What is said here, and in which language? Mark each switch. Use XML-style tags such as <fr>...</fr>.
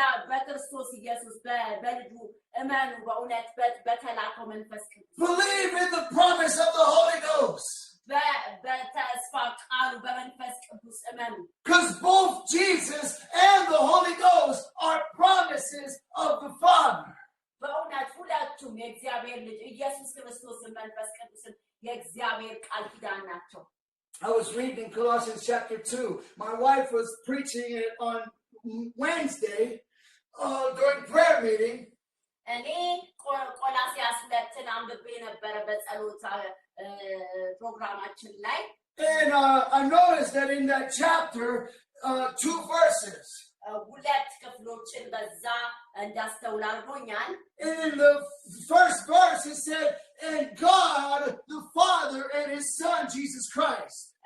<am>በክርስቶስ ኢየሱስ በልጁ እመኑ በእውነት በተላከው መንፈስ ቅዱስ</am> <en>Believe in the promise of the Holy Ghost.</en> <am>በተስፋ ቃሉ በመንፈስ ቅዱስ እመኑ</am> <en>Because both Jesus and the Holy Ghost are promises of the Father.</en> <am>በእውነት ሁለቱም የእግዚአብሔር ልጅ ኢየሱስ ክርስቶስን መንፈስ ቅዱስን የእግዚአብሔር ቃል ኪዳን ናቸው</am> <en>I was reading Colossians chapter 2. My wife was preaching it on Wednesday during prayer meeting.</en> <am>እኔ ቆላስይስ 2 አንብቤ ነበረ በጸሎት ፕሮግራማችን ላይ</am> <en>And I noticed that in that chapter, 2 verses.</en> <am>ሁለት ክፍሎችን በዛ እንዳስተውል አድርጎኛል</am> <en>In the first verse, it said, and God, the Father, and His Son, Jesus Christ.</en>